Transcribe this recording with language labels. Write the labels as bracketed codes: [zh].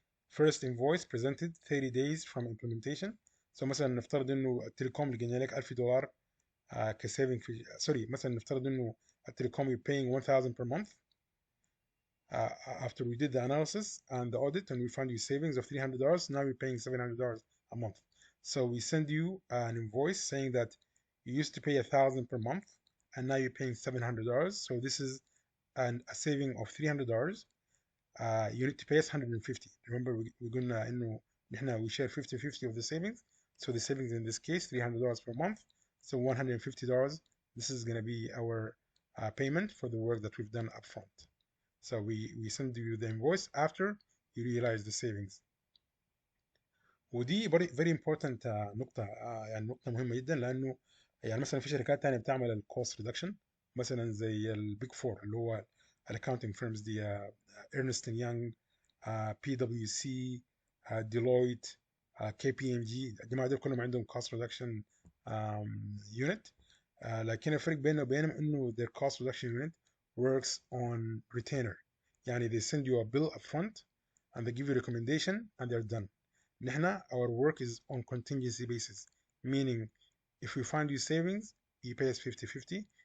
[en] First invoice presented 30 days from implementation. [ar] So مثلا نفترض انه التليكوم اللي جانا لك $1000 كسيفنج في سوري مثلا نفترض انه التليكوم [en] you're paying 1000 per month. After we did the analysis and the audit and we found you savings of $300, now you're paying $700 a month. So we send you an invoice saying that you used to pay 1000 per month and now you're paying $700. So this is a saving of $300. You need to pay us 150. Remember we're gonna [ar] انه [en] we share 50-50 of the savings. So the savings in this case $300 per month. So $150. This is gonna be our payment for the work that we've done upfront. So we send you the invoice after you realize the savings. [ar] ودي [en] very important [ar] نقطة يعني نقطة مهمة جدا لأنه يعني مثلا في شركات تانية بتعمل الكوست ريدكشن مثلا زي البيج فور اللي هو الاكونتنج فيرمز دي Ernst and Young, PwC, Deloitte, KPMG. الجماعة دول كلهم عندهم [en] cost reduction unit. [ar] لكن الفرق بيننا وبينهم انه [en] their cost reduction unit works on retainer. [ar] يعني [en] they send you a bill upfront and they give you recommendation and they're done. [ar] نحن [en] our work is on contingency basis, meaning if we find you savings you pay us 50-50.